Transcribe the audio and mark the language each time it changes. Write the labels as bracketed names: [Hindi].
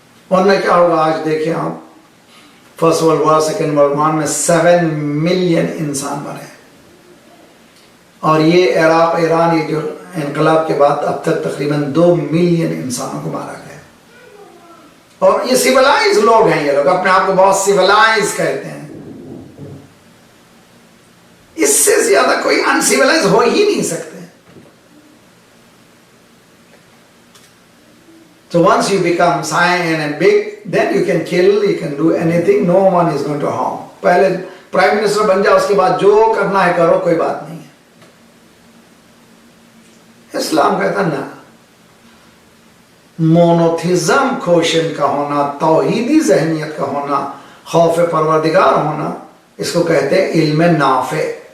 [Urdu] ورنہ کیا ہوگا؟ آج دیکھیں آپ، first world war, second world war میں 7 ملین انسان مرے، اور یہ عراق ایران یہ جو انقلاب کے بعد اب تک تقریباً 2 ملین انسانوں کو مارا گیا. اور یہ سیولائز لوگ ہیں، یہ لوگ اپنے آپ کو بہت سیولائز کہتے ہیں. اس سے زیادہ کوئی ان سیولائز ہو ہی نہیں سکتے. [English] So once you become science and big, then you can kill, you can do anything, no one is going to harm. [Urdu] پہلے پرائم منسٹر بن جاؤ، اس کے بعد جو کرنا ہے کرو، کوئی بات نہیں ہے. اسلام کہتا نا، مونوتھزم کوشن کا ہونا، توحیدی ذہنیت کا ہونا، خوف پروردگار ہونا، اس کو کہتے ہیں علم نافع.